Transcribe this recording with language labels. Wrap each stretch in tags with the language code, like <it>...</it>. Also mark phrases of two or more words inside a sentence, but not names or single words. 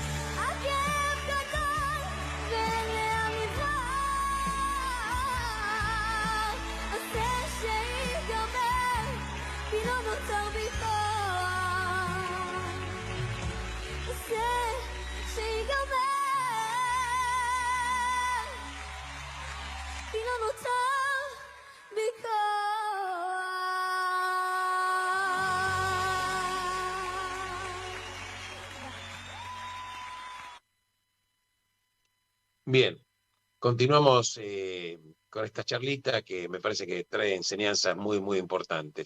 <he>הכאב גדול ואליה מבחר, עשה שיגמר, כי לא נותר בי כוח. עשה שיגמר, כי לא נותר בי</he> <es>Bien, continuamos con esta charlita que me parece que trae enseñanzas muy, muy importantes.</es>